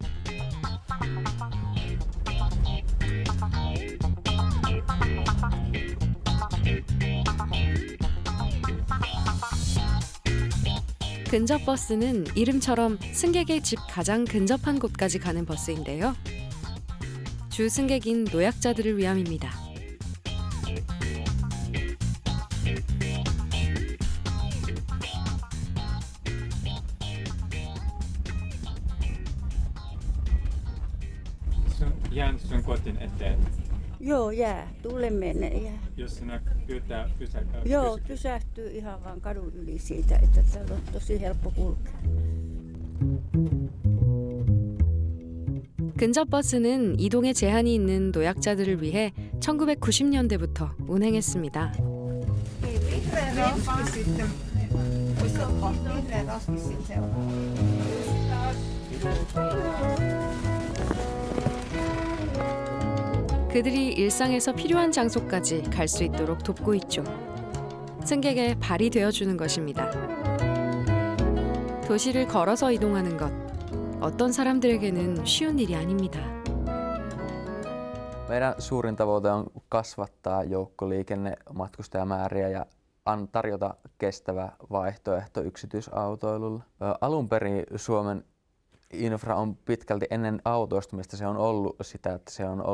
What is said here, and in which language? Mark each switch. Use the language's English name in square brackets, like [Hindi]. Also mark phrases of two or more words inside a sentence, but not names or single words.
[Korean] 근접버스는 이름처럼 승객의 집 가장 근접한 곳까지 가는 버스인데요. 주 승객인 노약자들을 위함입니다. [Finnish] Jään sun kotiin eteen. Joo, jää. Tule mene jää. Jos sinä pyytää pysäköä. Joo, pysähtyy ihan vaan kadun yli siitä, että täällä on tosi helppo kulkea. [Korean] 근접버스는 이동에 제한이 있는 노약자들을 위해 1990년대부터 운행했습니다. 그들이 일상에서 필요한 장소까지 갈 수 있도록 돕고 있죠. 승객의 발이 되어주는 것입니다. 도시를 걸어서 이동하는 것, 어떤 사람들에게는 쉬운 일이 아닙니다. [Finnish] Meidän suurin tavoite on kasvattaa joukkoliikennematkustajamääriä ja tarjota kestävä vaihtoehto yksityisautoilulle. Alun perin Suomen infra on pitkälti ennen autoistumista se on ollut sitä, että se on